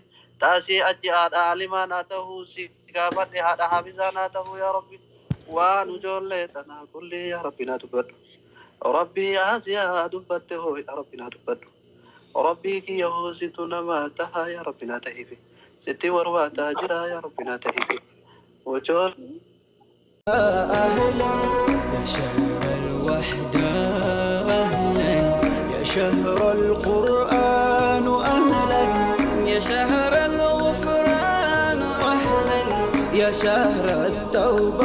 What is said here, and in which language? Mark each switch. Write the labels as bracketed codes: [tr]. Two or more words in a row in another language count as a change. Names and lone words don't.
[om] Taasii achi haadha aalimaa naa tahuu si gaafadhe haadha hafizaa naa tahuu yaa Rabbi. Waan ijoollee tanaa kulli yaa Rabbi naa dubbadhu. Rabbi Asiyaa dubbatte hoo yaa Rabbi naa dubbadhu. Rabbii kiyya hoo situ namaa tahaa yaa Rabbi naa tahiifi. Sitti barbaadaa jira yaa Rabbi naa tahiifi. Ijoollee. [ar] أهلا يا شهر الوحدة أهلا يا شهر القرآن أهلا يا شهر الغفران أهلا يا شهر التوبة